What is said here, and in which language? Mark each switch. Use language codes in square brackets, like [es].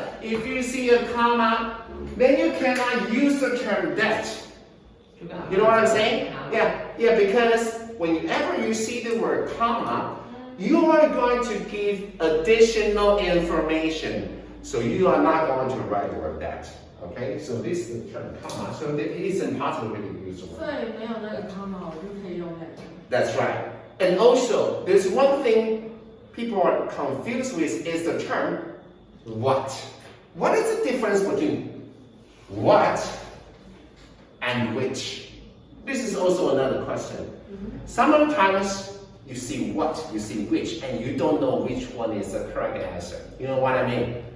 [en] If you see a comma, then you cannot use the term that. You know what I'm saying? Yeah, because whenever you see the word comma, you are going to give additional information. So you are not going to write the word that. Okay, so this is the term comma, so it is impossible to use the [zh] 所 [en] word. [zh] 以没有那个 comma，我就可以用那个。 [en] That's right. And also, there's one thing people are confused with is the term what. What is the difference between what and which? This is also another question. Sometimes you see what, you see which, and you don't know which one is the correct answer. You know what I mean?